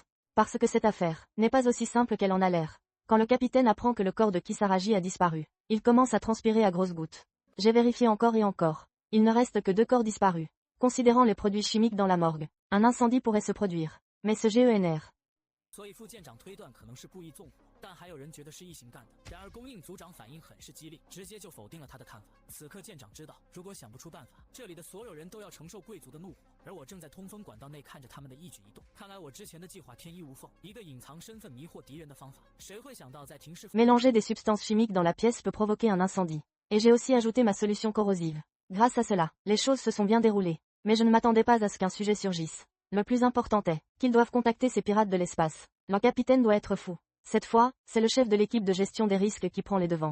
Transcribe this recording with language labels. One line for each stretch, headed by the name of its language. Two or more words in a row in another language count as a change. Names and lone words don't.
French: Parce que cette affaire n'est pas aussi simple qu'elle en a l'air. Quand le capitaine apprend que le corps de Kisaragi a disparu, il commence à transpirer à grosses gouttes. J'ai vérifié encore et encore. Il ne reste que 2 corps disparus. Considérant les produits chimiques dans la morgue, un incendie pourrait se produire. Mais ce GENR
Chinese: 所以副舰长推断可能是故意纵火，但还有人觉得是一行干的。然而供应组长反应很是激烈，直接就否定了他的看法。此刻舰长知道，如果想不出办法，这里的所有人都要承受贵族的怒火，而我正在通风管道内看着他们的一举一动。看来我之前的计划天衣无缝，一个隐藏身份迷惑敌人的方法。谁会想到在停尸
French: Mélanger des substances chimiques dans la pièce peut provoquer un incendie. Et j'ai aussi ajouté ma solution corrosive. Grâce à cela, les choses se sont bien déroulées. Mais je ne m'attendais pas à ce qu'un sujet surgisse. Le plus important est qu'ils doivent contacter ces pirates de l'espace. Leur capitaine doit être fou. Cette fois, c'est le chef de l'équipe de gestion des risques qui prend les devants.